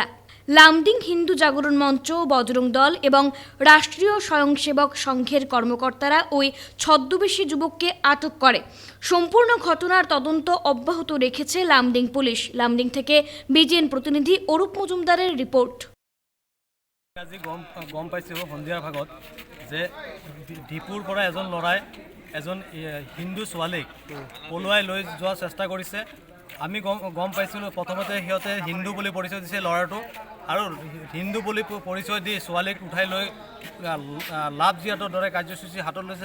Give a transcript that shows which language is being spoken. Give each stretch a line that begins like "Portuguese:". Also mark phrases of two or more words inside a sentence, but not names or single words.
Bangla: লামডিং হিন্দু জাগরণ মঞ্চ, বজরং দল এবং রাষ্ট্রীয় স্বয়ংসেবক সংঘের কর্মকর্তারা ওই ছদ্মবেশী যুবককে আটক করে। সম্পূর্ণ ঘটনার তদন্ত অব্যাহত রেখেছে লামডিং পুলিশ। লামডিং থেকে বিজেএন প্রতিনিধি অরূপ মজুমদারের রিপোর্ট।
Assamese: আজি গম পাইছোঁ সন্ধিয়াৰ ভাগত যে ডিপুৰ পৰা এজন ল'ৰাই এজন হিন্দু ছোৱালীক পলুৱাই লৈ যোৱাৰ চেষ্টা কৰিছে। আমি গম পাইছিলোঁ প্ৰথমতে সিহঁতে হিন্দু বুলি পৰিচয় দিছে ল'ৰাটো, আৰু হিন্দু বুলি পৰিচয় দি ছোৱালীক উঠাই লৈ
English: love jihad
Assamese: দৰে কাৰ্যসূচী হাতত লৈছে।